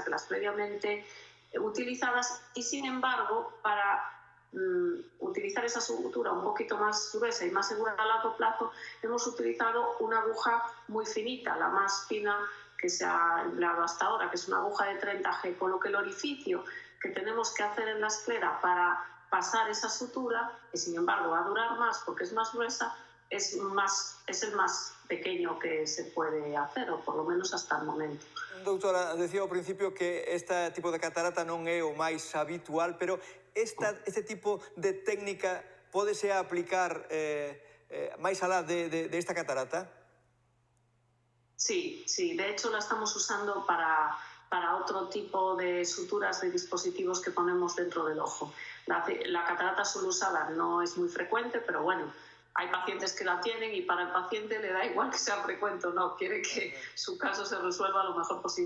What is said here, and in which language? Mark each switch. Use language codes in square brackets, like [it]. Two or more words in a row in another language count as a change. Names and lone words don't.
[es] que las previamente utilizadas, y sin embargo, para utilizar esa sutura un poquito más gruesa y más segura a largo plazo, hemos utilizado una aguja muy finita, la más fina que se ha empleado hasta ahora, que es una aguja de 30G, con lo que el orificio que tenemos que hacer en la esclera para pasar esa sutura, que sin embargo va a durar más porque es más gruesa, es el más pequeño que se puede hacer, o por lo menos hasta el momento. [gl] Doutora, decía ao principio que este tipo de catarata non é o máis habitual, pero este tipo de técnica pódese aplicar máis alá de esta catarata? [es] Sí, de hecho la estamos usando para otro tipo de suturas de dispositivos que ponemos dentro del ojo. La catarata sublusada no es muy frecuente, pero bueno, hay pacientes que la tienen y para el paciente le da igual que sea frecuente o no, quiere que su caso se resuelva lo mejor posible.